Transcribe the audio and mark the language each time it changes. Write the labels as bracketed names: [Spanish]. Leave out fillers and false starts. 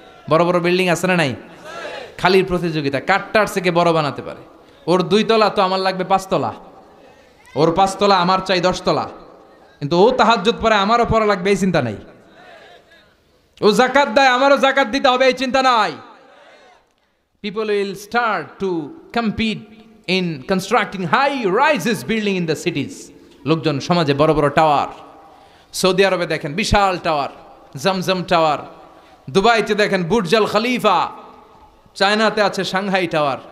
[Bangla] বড় বড় বিল্ডিং আছে না নাই? খালির প্রতিযোগিতা, কাঠটার থেকে বড় বানাতে পারে। ওর 2 তলা তো আমার লাগবে 5 তলা, ওর 5 তলা আমার চাই 10 তলা। কিন্তু ও তাহাজ্জুদ পড়ে, আমারও পড়া লাগবে, এই চিন্তা নাই। ও যাকাত দেয়, আমারও যাকাত দিতে হবে, এই চিন্তা নাই। [English] People will start to compete in constructing high-rises building in the cities. [Bangla] লোকজন সমাজে বড় বড় টাওয়ার। সৌদি আরবে দেখেন বিশাল টাওয়ার, জমজম টাওয়ার। দুবাইতে দেখেন বুর্জ আল খলিফা। চায়নাতে আছে সাংহাই টাওয়ার।